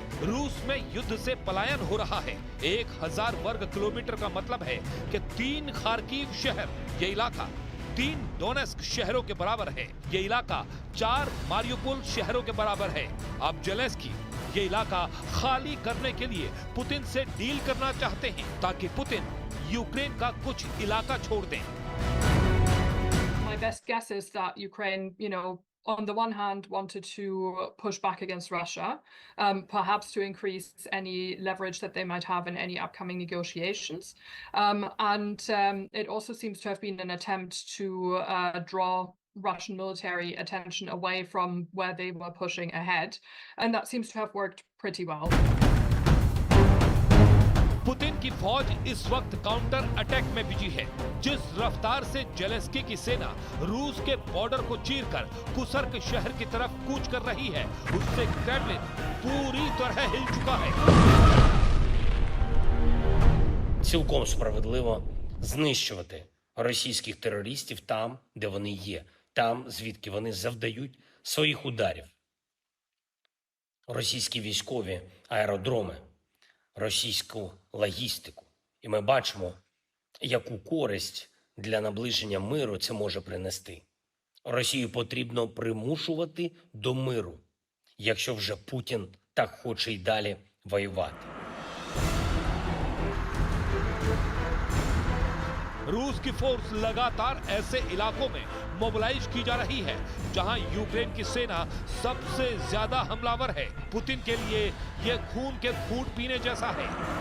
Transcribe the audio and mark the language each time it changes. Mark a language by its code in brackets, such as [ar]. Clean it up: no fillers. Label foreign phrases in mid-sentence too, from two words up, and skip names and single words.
[hi] रूस में युद्ध से पलायन हो रहा है। 1,000 वर्ग किलोमीटर का मतलब है कि 3 खार्किव शहर, ये इलाका 3 डोनेस्क शहरों के बराबर है। ये इलाका 4 मारियोपोल शहरों के बराबर है। अब जेलेंस्की ये इलाका खाली करने के लिए पुतिन से डील करना चाहते हैं, ताकि पुतिन यूक्रेन का कुछ इलाका छोड़ दें। [en] My best guess is that Ukraine, on the one hand wanted to push back against Russia, perhaps to increase any leverage that they might have in any upcoming negotiations. It also seems to have been an attempt to draw Russian military attention away from where they were pushing ahead. And that seems to have worked pretty well. [hi] पुतिन की फौज इस वक्त काउंटर अटैक में बिजी है। जिस रफ्तार से जेलेंस्की की सेना रूस के बॉर्डर को चीरकर कुसर्क शहर की तरफ कूच कर रही है, उससे क्रेमलिन पूरी तरह हिल चुका है। [uk] Цілком справедливо знищувати російських терористів там, де вони є, там, звідки вони завдають своїх ударів. Російські військові аеродроми, російську логістику. І ми бачимо, яку користь для наближення миру це може принести. Росію потрібно примушувати до миру, якщо вже Путін так хоче й далі воювати. [hi] रूस की फोर्स लगातार ऐसे इलाकों में मोबिलाइज की जा रही है जहां यूक्रेन की सेना सबसे ज्यादा हमलावर है। पुतिन के लिए यह खून के घूंट पीने जैसा है।